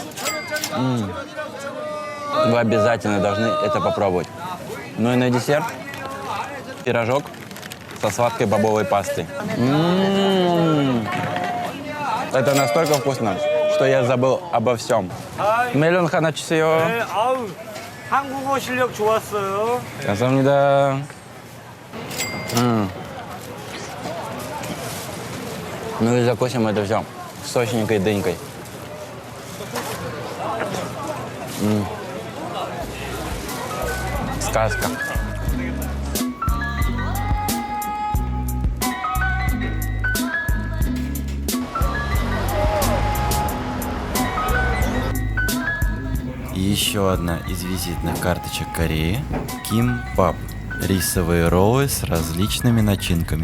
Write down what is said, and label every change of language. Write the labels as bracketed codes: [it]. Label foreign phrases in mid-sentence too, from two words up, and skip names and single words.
[ru] Вы обязательно должны это попробовать. Ну и на десерт пирожок со сладкой бобовой пастой. Это настолько вкусно, что я забыл обо всем. [ko] 멜론 하나 주세요. 네, 아우, 한국어 실력 좋았어요. 감사합니다. [ru] Ну и закусим это все сочненькой дынькой. Сказка. Еще одна из визитных карточек Кореи – кимбап – рисовые роллы с различными начинками.